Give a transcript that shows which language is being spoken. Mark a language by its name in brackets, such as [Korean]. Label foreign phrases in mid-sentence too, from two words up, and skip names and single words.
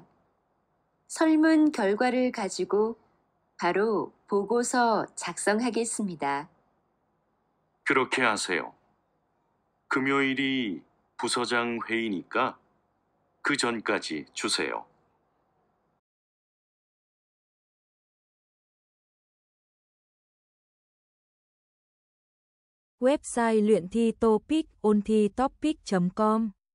[Korean] 설문 결과를 가지고 바로 보고서 작성하겠습니다. 그렇게 하세요. 금요일이 부서장 회의니까 그 전까지 주세요. [Vietnamese] Website luyện thi TOEIC ôn thi topic.com